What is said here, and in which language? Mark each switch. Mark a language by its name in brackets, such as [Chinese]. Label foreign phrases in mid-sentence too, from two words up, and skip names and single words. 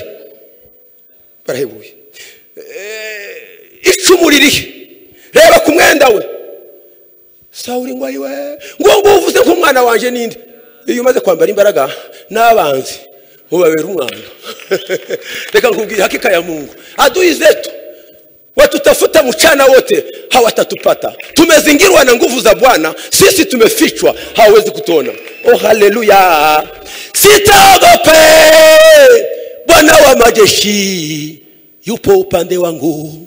[Kinyarwanda] Barahebuye. Icumu ririhe, reba ku mwenda we. Sawuli ngo ayiwe, ngo uvuze ko umwana wanje ninde. Iyo umaze kwambara imbaraga n'abanzi ubabera umwana. Reka nkubwire [Swahili] hakika ya Mungu, adui zetu watutafuta mchana wote hawatatupata. Tumezingirwa na nguvu za Bwana, sisi tumefichwa, hawezi kutuona. Oh haleluya. Sitaogope, Bwana wa majeshi yupo upande wangu.